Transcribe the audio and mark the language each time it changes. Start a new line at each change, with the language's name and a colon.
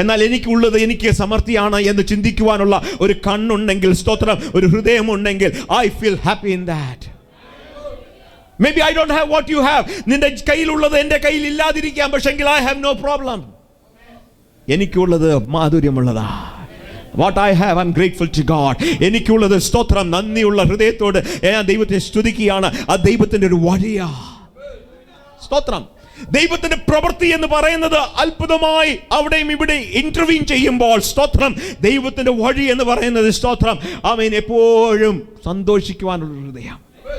Malayalam: എന്നാൽ എനിക്കുള്ളത് എനിക്ക് സമൃദ്ധിയാണ് എന്ന് ചിന്തിക്കുവാനുള്ള ഒരു കണ്ണുണ്ടെങ്കിൽ, സ്തോത്രം, ഒരു ഹൃദയമുണ്ടെങ്കിൽ,
English: I feel happy in that. Maybe I don't have what you have.
Malayalam: നിന്റെ കയ്യിലുള്ളത് എൻ്റെ കയ്യിൽ ഇല്ലാതിരിക്കാം, പക്ഷെങ്കിൽ
English: I have no problem.
Malayalam: എനിക്കുള്ളത് മാധുര്യമുള്ളതാ.
English: What I have, I'm grateful to God.
Malayalam: എനിക്കുള്ളത്, സ്തോത്രം, നന്ദിയുള്ള ഹൃദയത്തോട് ഞാൻ ദൈവത്തെ സ്തുതിക്കുകയാണ്. ആ ദൈവത്തിന്റെ ഒരു വഴിയാ. സ്തോത്രം. ദൈവത്തിന്റെ പ്രവൃത്തി എന്ന് പറയുന്നത് അത്ഭുതമായി അവിടെയും ഇവിടെ ഇന്റർവീൻ ചെയ്യുമ്പോൾ, സ്തോത്രം, ദൈവത്തിന്റെ വഴി എന്ന് പറയുന്നത്, സ്തോത്രം, ആമേൻ, എപ്പോഴും സന്തോഷിക്കുവാനുള്ള ഹൃദയം.